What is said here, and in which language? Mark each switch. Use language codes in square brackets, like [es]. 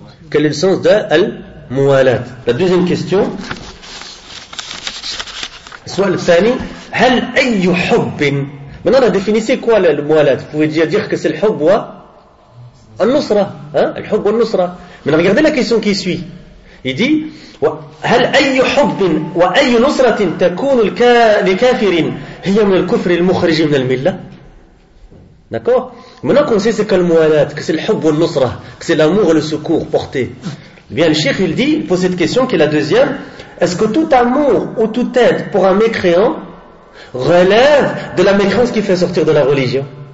[fr] Quel est le sens de al-Mu'alat? La deuxième question, soit le Thani, [ar] hal ayyu hubbin. [fr] Maintenant, la définissez quoi al-Mu'alat? Vous pouvez dire que c'est le hub wa al-Nusra, hein? Al-Hub wa-Nusra. Mais regardez la question qui suit. Il dit [ar] هل أي حب وأي نصرة تكون لكافر هي من الكفر المخرج من الملة. [fr] D'accord. Maintenant qu'on sait ce que le mu'alat, que c'est le hub wa-Nusra, que c'est l'amour et le secours porté. Bien, le Cheikh, il dit, il pose cette question qui est la deuxième. Est-ce que tout amour ou toute aide pour un mécréant relève de la mécréance qui fait sortir de la religion?